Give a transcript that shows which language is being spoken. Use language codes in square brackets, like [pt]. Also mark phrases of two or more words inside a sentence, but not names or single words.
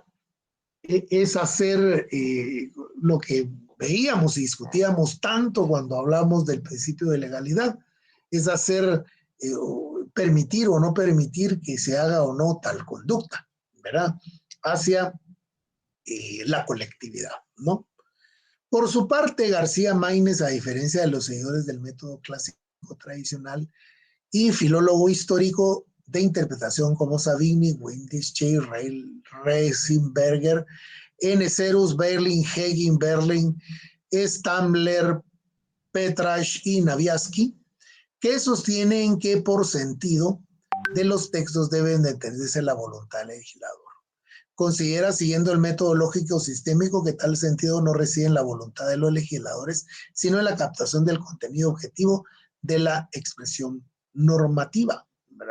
[es] Es hacer lo que veíamos y discutíamos tanto cuando hablamos del principio de legalidad, es hacer, permitir o no permitir que se haga o no tal conducta, ¿verdad? Hacia la colectividad, ¿no? Por su parte, García Maínez, a diferencia de los seguidores del método clásico tradicional y filólogo histórico de interpretación como Savigny, Windischke, Reisenberger, N. Serus, Berlin, Hegin, Berlin, Stamler, Petrach y Naviansky, que sostienen que por sentido de los textos deben de entenderse la voluntad del legislador. Considera, siguiendo el método lógico sistémico, que tal sentido no reside en la voluntad de los legisladores, sino en la captación del contenido objetivo de la expresión normativa, ¿verdad?